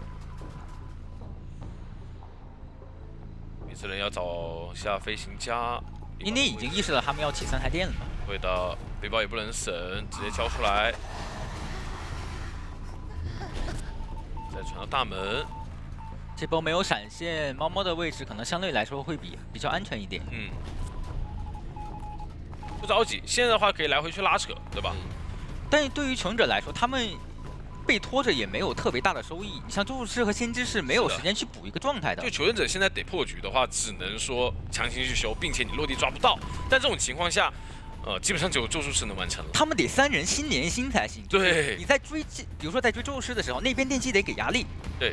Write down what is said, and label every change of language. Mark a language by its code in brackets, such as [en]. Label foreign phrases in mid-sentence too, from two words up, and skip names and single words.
[zh] 每次人要找下飛行家。捏捏已經意識到他們要起3台電了。對的，背包也不能省，直接交出來。在再傳到大門。這波沒有閃現，貓貓的位置可能相對來說會比較安全一點。嗯，不着急，現在的話可以來回去拉扯，对吧？但是对于求生者来说，他们被拖着也没有特別大的收益。你像咒術師和先知是沒有時間去補一個狀態的。就求生者現在得破局的話，只能說強行去修，並且你落地抓不到。但這種情況下，基本上只有咒術師能完成了。他們得3人心連心才行。對，你在追，比如說在追咒術師的時候，那邊電擊得給壓力。對。